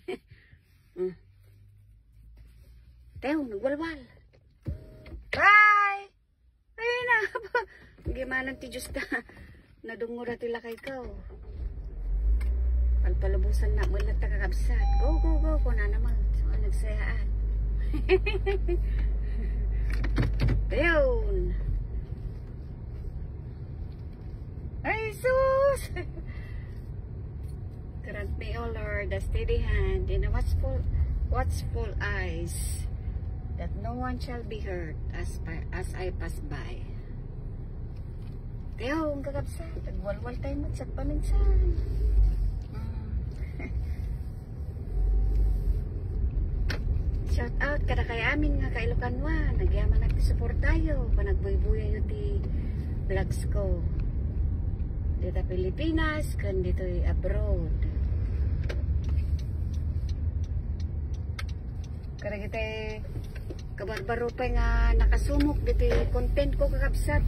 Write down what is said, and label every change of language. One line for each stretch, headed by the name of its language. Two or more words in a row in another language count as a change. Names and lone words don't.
Iloko: Teo, nagwalwal. Tay! Ay na! Gimanan ti Diyos ta. Nadungo na tila kay ka. Palpalubusan na mo lang kakabsat.
English: Go, go, go.
Iloko: Kuna naman. So, nagsayaan. Ayun. Ay, sus!
English: Grant me, O Lord, a steady hand and a watchful eyes, that no one shall be hurt as I pass by.
Iloko: Teo, ang kakabsat. Nagwalwal tayo mo sa paminsan.
English: Shout out
Iloko: kada kay amin nga kailukanwa. Nagyaman nagtisupport tayo. Panagbuy-buya yung ti vlogs ko. Dito Pilipinas, kan dito abroad. Kada kita kabarbaro pa nga nakasumok dito content ko kakabsat.